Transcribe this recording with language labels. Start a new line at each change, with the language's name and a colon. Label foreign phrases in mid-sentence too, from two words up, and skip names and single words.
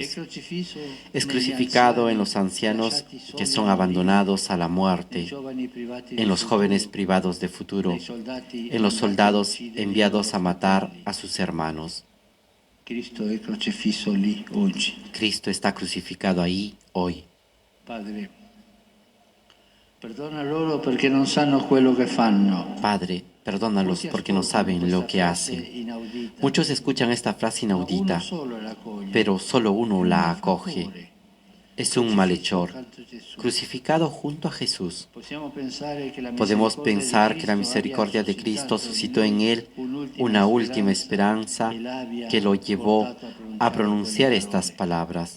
Spanish: Es crucificado en los ancianos que son abandonados a la muerte, en los jóvenes privados de futuro, en los soldados enviados a matar a sus hermanos. Cristo está crucificado ahí hoy. Padre, perdónalos porque no saben
Italian: quello che fanno.
Spanish: Padre, perdónalos porque no saben lo que hacen. Muchos escuchan esta frase inaudita, pero solo uno la acoge. Es un malhechor, crucificado junto a Jesús. Podemos pensar que la misericordia de Cristo suscitó en él una última esperanza que lo llevó a pronunciar estas palabras.